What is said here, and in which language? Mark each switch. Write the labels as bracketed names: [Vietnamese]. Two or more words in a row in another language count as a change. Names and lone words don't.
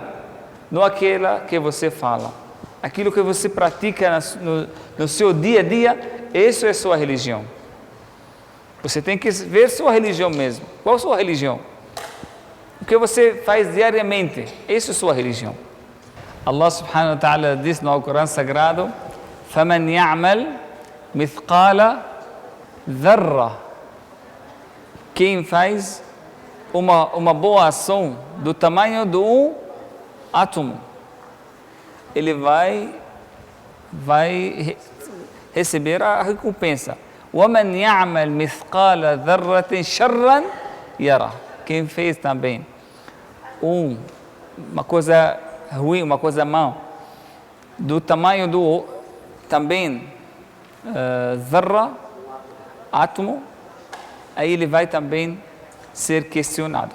[Portuguese] Não aquela que você fala. Aquilo que você pratica no seu dia a dia, isso é sua religião. Você tem que ver sua religião mesmo. Qual a sua religião? O que você faz diariamente, isso é sua religião. Allah [Arabic] سبحانه وتعالى [Portuguese] diz no Alcorão Sagrado: [Arabic] فَمَنْ يَعْمَلْ مِثْقَالَ ذَرَّةٍ. [Portuguese] Quem faz uma boa ação do tamanho de um átomo, ele vai receber a recompensa. [Arabic] وَمَنْ يَعْمَلْ مِثْقَالَ ذَرَّةٍ شَرًّا يَرَهُ. [Portuguese] Quem fez também uma coisa ruim, uma coisa má, do tamanho do também zarra, átomo, aí ele vai também ser questionado.